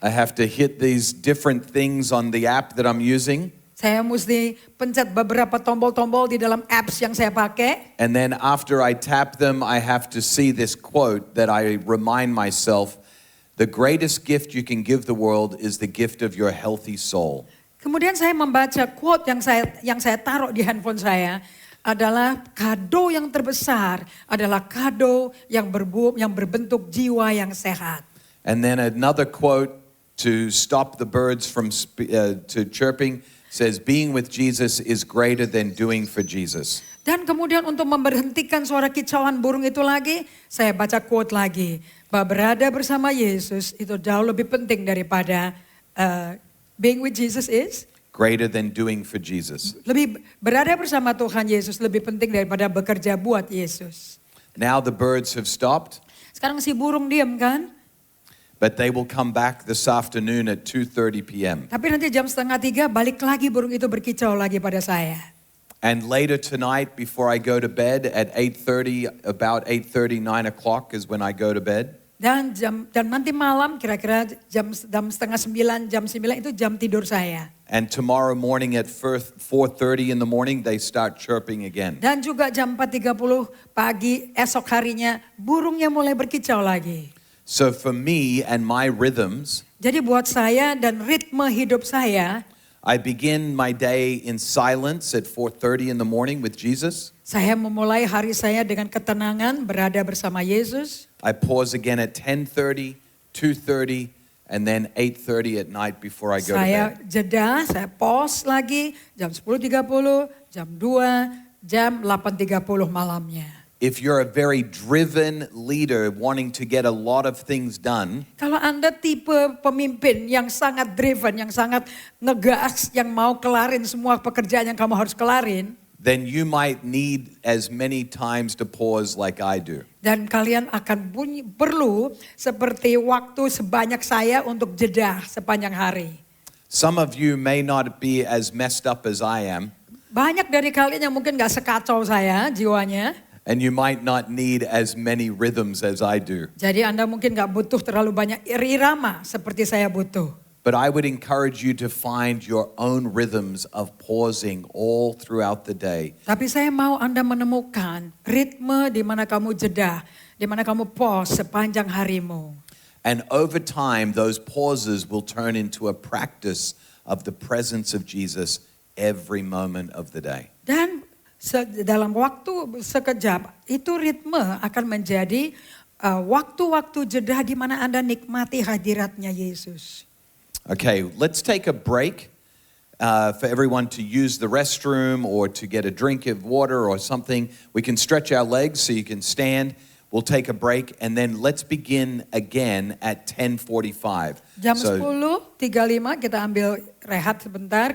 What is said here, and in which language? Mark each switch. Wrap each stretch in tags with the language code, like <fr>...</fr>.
<en>I have to hit these different things on the app that I'm using.</en> <id>Saya mesti pencet beberapa tombol-tombol di dalam apps yang saya pakai.</id> <en>And then after I tap them, I have to see this quote that I remind myself, the greatest gift you can give the world is the gift of your healthy soul.</en> <id>Kemudian saya membaca quote yang saya taruh di handphone saya adalah kado yang terbesar adalah kado yang berbentuk jiwa yang sehat.</id> <en>And then another quote to stop the birds from to chirping says, being with Jesus is greater than doing for Jesus.</en> <id>Dan kemudian untuk memberhentikan suara kicauan burung itu lagi, saya baca quote lagi. Bahwa berada bersama Yesus itu jauh lebih penting daripada</id> <en>being with Jesus is. greater than doing for Jesus.</en> <id>Lebih berada bersama Tuhan Yesus lebih penting daripada bekerja buat Yesus.</id> <en>Now the birds have stopped,</en> <id>Sekarang si burung diam kan?</id> <en>but they will come back this afternoon at 2:30 p.m.</en> <id>Tapi nanti jam 2:30 balik lagi burung itu berkicau lagi pada saya.</id> <en>And later tonight, before I go to bed at 8:30, about 8:30, 9 o'clock is when I go to bed.</en> <id>Dan nanti malam kira-kira jam 8:30, jam 9 itu jam tidur saya.</id> <en>And tomorrow morning at 4:30 in the morning, they start chirping again.</en> <id>Dan juga jam 4:30 pagi esok harinya burungnya mulai berkicau lagi.</id> <en>So for me and my rhythms,</en> <id>Jadi buat saya dan ritme hidup saya,</id> <en>I begin my day in silence at 4:30 in the morning with Jesus.</en> <id>saya memulai hari saya dengan ketenangan berada bersama Yesus.</id> <en>I pause again at 10:30, 2:30, and then 8:30 at night before I go to</en> <id>Saya</id> <en>bed.</en> <id>jeda, saya pause lagi jam 10:30, jam 2, jam 8:30 malamnya.</id> <en>If you're a very driven leader wanting to get a lot of things done,</en> <id>Kalau Anda tipe pemimpin yang sangat driven, yang sangat ngegas, yang mau kelarin semua pekerjaan yang kamu harus kelarin,</id> <en>then you might need as many times to pause like I do.</en> <id>dan kalian akan perlu seperti waktu sebanyak saya untuk jeda sepanjang hari.</id> <en>Some of you may not be as messed up as I am,</en> <id>Banyak dari kalian yang mungkin gak sekacau saya jiwanya,</id> <en>and you might not need as many rhythms as I do.</en> <id>jadi Anda mungkin gak butuh terlalu banyak irama seperti saya butuh.</id> <en>But I would encourage you to find your own rhythms of pausing all throughout the day.</en> <id>Tapi saya mau Anda menemukan ritme di mana kamu jeda, di mana kamu pause sepanjang harimu.</id> <en>And over time, those pauses will turn into a practice of the presence of Jesus every moment of the day.</en> <id>Dan dalam waktu sekejap, itu ritme akan menjadi waktu-waktu jeda di mana Anda nikmati hadiratnya Yesus.</id> <en>Okay, let's take a break for everyone to use the restroom or to get a drink of water or something. We can stretch our legs so you can stand. We'll take a break and then let's begin again at 10:45.</en> <id>Jam 10.35 kita ambil rehat sebentar.</id>